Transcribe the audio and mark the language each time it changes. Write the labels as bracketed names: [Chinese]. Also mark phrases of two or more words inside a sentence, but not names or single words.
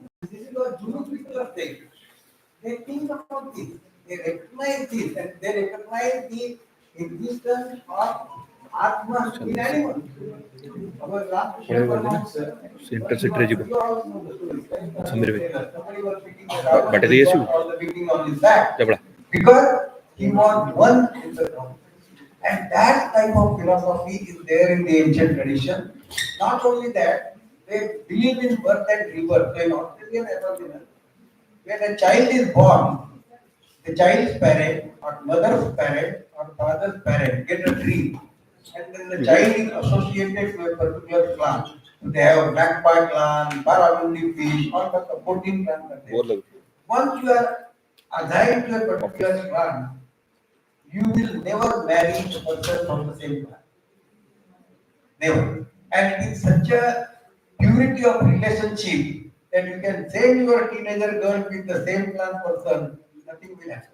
[English] This is what Guru people are saying. They think about this. They recognize this and they recognize the existence of Atma in animals. Our Ramakrishna Paramahamsa, [Odia] Intercity ଯିବ [English] you all know the story, right? [Odia] ସମୀର ଭାଇ [English] Somebody was beating the Ravana, [Odia] ବାଟ ଦେଇ ଆସିବୁ [English] all the beating on his back. [Odia] ଜବଡ଼ା [English] Because he was one in the ground. And that type of philosophy is there in the ancient tradition. Not only that, they believe in birth and rebirth. So in Australian Aboriginal, when a child is born, the child's parent or mother's parent or father's parent get a dream. And then the child is associated to a particular clan. So they have black pie clan, barramundi fish, all the supporting clans are there. [Hindi] बहुत लगे [English] Once you are assigned to a particular clan, you will never marry a person from the same clan. Never. And it is such a purity of relationship that you can send your teenager girl with the same clan person, nothing will happen.